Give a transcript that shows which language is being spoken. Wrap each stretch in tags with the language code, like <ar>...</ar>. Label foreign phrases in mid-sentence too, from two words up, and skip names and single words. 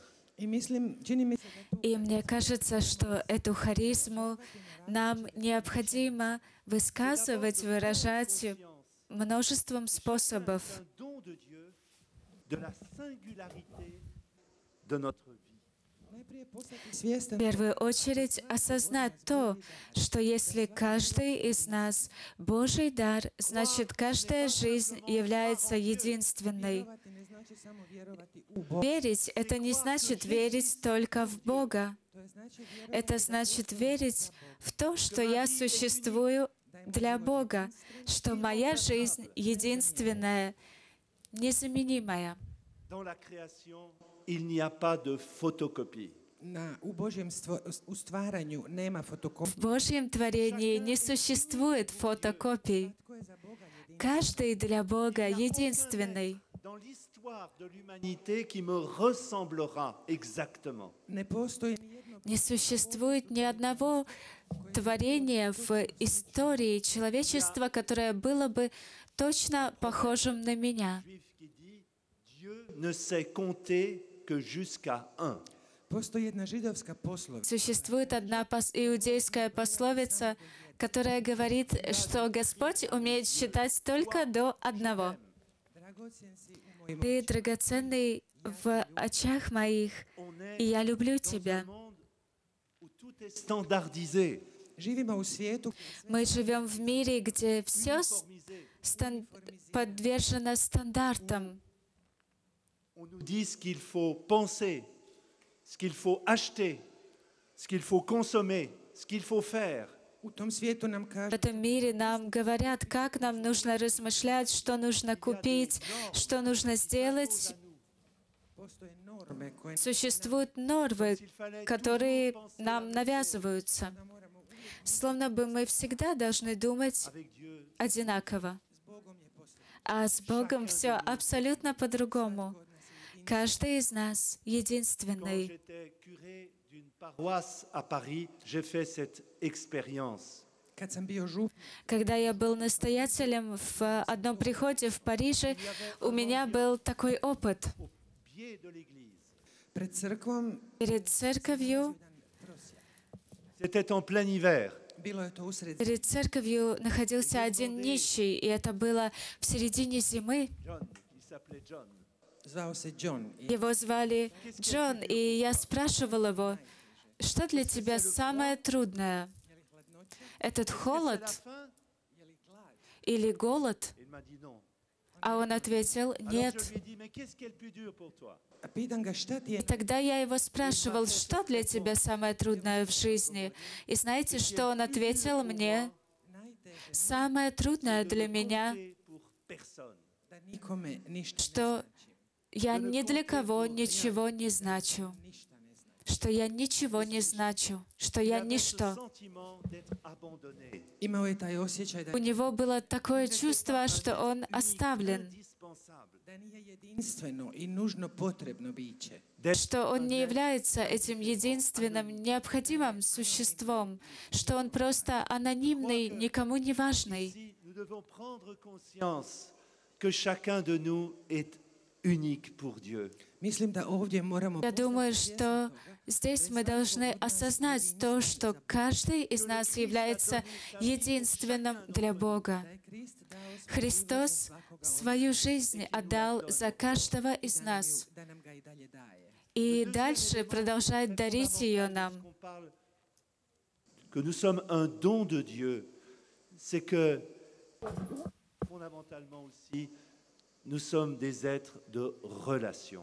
<hr>i mislim, čini mi se da tu</hr> <ru>И мне кажется, что эту харизму нам необходимо высказывать, выражать множеством способов.</ru> <fr>Un don de Dieu, de la singularité de notre vie.</fr> <hr>najprije postati</hr> <ru>В</ru> <hr>svjestan</hr> <ru>первую очередь осознать то, что если каждый из нас Божий дар, значит, каждая жизнь является единственной.</ru> <hr>vjerovati ne znači samo vjerovati u Boga.</hr> <ru>Верить — это не значит верить только в Бога.</ru> <hr>To je znači vjerovati</hr> <ru>Это значит верить в то, что я существую для Бога, что моя жизнь единственная, незаменимая.</ru> <fr>Dans la création, il n'y a pas de photocopie.</fr> <hr>u Božjem u stvaranju nema fotokopije.</hr> <ru>В Божьем творении не существует фотокопий.</ru> <hr>Tko je za Boga jedin?</hr> <ru>Каждый для Бога единственный.</ru> <fr>Dans l'histoire de l'humanité qui me ressemblera exactement.</fr> <hr>Ne postoji ni jedno</hr> <ru>Не существует ни одного творения в истории человечества, которое было бы точно похожим на меня.</ru> <fr>Juif qui dit Dieu ne sait compter que jusqu'à un.</fr> <hr>Postoji jedna židovska poslovica.</hr> <ru>Существует одна иудейская пословица, которая говорит, что Господь умеет считать только до одного.</ru> <hr>Dragocjen si u mojim</hr> <ru>Ты драгоценный в очах моих,</ru> <fr>On</fr> <ru>и</ru> <fr>est</fr> <ru>я люблю</ru> <fr>dans un</fr> <ru>тебя.</ru> <fr>monde où tout est standardisé.</fr> <hr>Živimo u svijetu</hr> <ru>Мы живем в мире, где все</ru> <fr>uniformisé.</fr> <ru>подвержено стандартам.</ru> <fr>On nous dit ce qu'il faut penser, ce qu'il faut acheter, ce qu'il faut consommer, ce qu'il faut faire.</fr> <hr>U tom svijetu nam</hr> <ru>В</ru> <hr>kažu</hr> <ru>этом мире нам говорят, как нам нужно размышлять, что нужно купить, что нужно сделать.</ru> <hr>postoje norme koje</hr> <ru>Существуют нормы, которые нам навязываются. Словно бы мы всегда должны думать</ru> <fr>Avec Dieu,</fr> <ru>одинаково.</ru> <hr>s Bogom je posve.</hr> <ru>А с Богом все абсолютно по-другому. Каждый из нас</ru> <fr>quand</fr> <ru>единственный.</ru> <fr>j'étais curé d'une paroisse à Paris, j'ai fait cette expérience.</fr> <hr>Kad sam bio žup,</hr> <ru>Когда я был настоятелем в одном приходе в Париже, у меня был такой опыт.</ru> <fr>Au pied de l'église.</fr> <hr>pred crkvom,</hr> <ru>Перед церковью,</ru> <fr>C'était en plein hiver.</fr> <hr>bilo je to usred</hr> <ru>перед церковью находился один нищий, и это было в середине зимы.</ru> <fr>John, il s'appelait John.</fr> <hr>zvao se John. I</hr> <ru>Его звали Джон, и я спрашивал его, что для тебя самое трудное? Этот</ru> <fr>C'est la</fr> <ru>холод</ru> <fr>faim?</fr> <ru>или голод?</ru> <fr>Il m'a dit non.</fr> <ru>А он ответил,</ru> <fr>Alors</fr> <ru>нет.</ru> <fr>je lui ai dit, mais qu'est-ce qui est le plus dur pour toi?</fr> <hr>pitam ga šta ti je</hr> <ru>И тогда я его спрашивал, что для тебя самое трудное в жизни? И знаете, что он ответил мне?</ru> <hr>najteže</hr> <ru>Самое трудное</ru> <fr>De</fr> <ru>для</ru> <fr>ne</fr> <ru>меня,</ru> <fr>compter pour personne.</fr> <hr>da nikome ništa ne</hr> <ru>что я ни для кого ничего не значу,</ru> <hr>ništa ne zna.</hr> <ru>что я ничего не значу, что</ru> <fr>Il</fr> <ru>я</ru> <fr>avait ce</fr> <ru>ничто.</ru> <fr>sentiment d'être abandonné.</fr> <hr>Imao je taj osjećaj da</hr> <ru>У него было такое чувство, что он оставлен,</ru> <fr>Indispensable.</fr> <hr>da nije jedinstveno i nužno potrebno biće.</hr> <ru>что он не является этим единственным, необходимым существом, что он просто анонимный, никому не важный.</ru> <fr>Ici, nous devons prendre conscience que chacun de nous est unique pour Dieu.</fr> <hr>Mislim da ovdje moramo</hr> <ru>Я думаю, что здесь мы должны осознать то, что каждый из нас является единственным для Бога.</ru> <hr>da je Krist dao</hr> <ru>Христос свою жизнь отдал за каждого из нас</ru> <hr>da nam ga i dalje daje.</hr> <ru>и дальше продолжает дарить ее нам.</ru> <fr>Qu'on parle que nous sommes un don de Dieu, c'est que fondamentalement aussi, nous sommes des êtres de relation.</fr>